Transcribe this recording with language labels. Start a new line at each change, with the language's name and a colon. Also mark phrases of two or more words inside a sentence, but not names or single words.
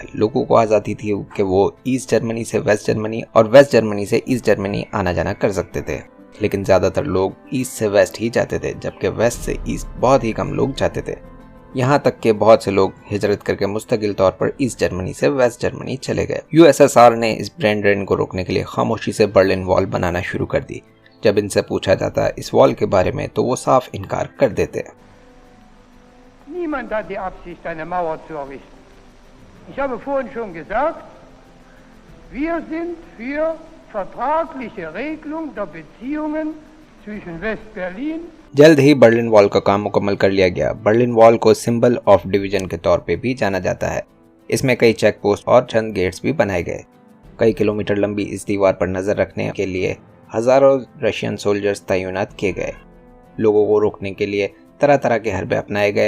Urdu: لوگوں کو آزادی تھی کہ وہ ایسٹ جرمنی سے ویسٹ جرمنی اور ویسٹ جرمنی سے ایسٹ جرمنی آنا جانا کر سکتے تھے، لیکن زیادہ تر لوگ ایسٹ سے ویسٹ ہی جاتے تھے، جبکہ ویسٹ سے ایسٹ بہت ہی کم لوگ جاتے تھے. یہاں تک کے بہت سے لوگ ہجرت کر کے مستقل طور پر ایسٹ جرمنی سے ویسٹ جرمنی چلے گئے. یو ایس ایس آر نے اس
English: brain drain
Urdu: کو روکنے کے لیے خاموشی سے برلن وال بنانا شروع کر دی. جب ان سے پوچھا جاتا اس وال کے بارے میں تو وہ صاف انکار کر دیتے.
German: Niemand hat die Absicht, eine Mauer zu errichten. Ich habe vorhin schon gesagt, wir sind für vertragliche Regelung der Beziehungen zwischen West-Berlin।
Urdu: جلد ہی برلن وال کا کام مکمل کر لیا گیا۔ برلن وال کو
English: symbol of division
Urdu: کے طور پے بھی جانا جاتا ہے. اس میں کئی
English: check post
Urdu: اور چند گیٹس بھی بنائے گئے۔ کئی کلومیٹر لمبی اس دیوار پر نظر رکھنے کے لیے ہزاروں
English: Russian soldiers
Urdu: تعینات کیے گئے. لوگوں کو روکنے کے لیے طرح طرح کے حربے اپنائے گئے.